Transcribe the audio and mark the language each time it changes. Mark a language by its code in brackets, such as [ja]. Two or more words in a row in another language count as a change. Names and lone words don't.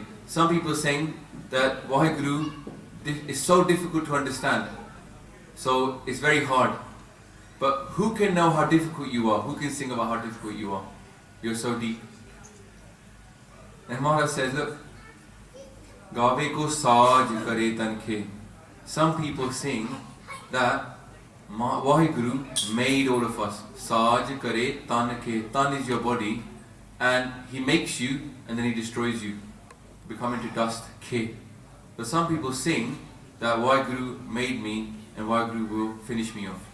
[en] Some people sing that Vaheguru is so difficult to understand, so it's very hard. But who can know how difficult you are? Who can sing about how difficult you are? You're so deep. And Maharaj says, look, [pa] ਗਾਵੈ ਕੋ ਸਾਜਿ ਕਰੇ ਤਨੁ ਖੇਹ. [en] Some people sing that Vaheguru made all of us. [pa] ਸਾਜਿ ਕਰੇ ਤਨੁ ਖੇਹ. [en] Tan is your body, and He makes you and then He destroys you, become into dust. [pa] Khe. [en] But some people sing that Vaheguru made me and Vaheguru will finish me off.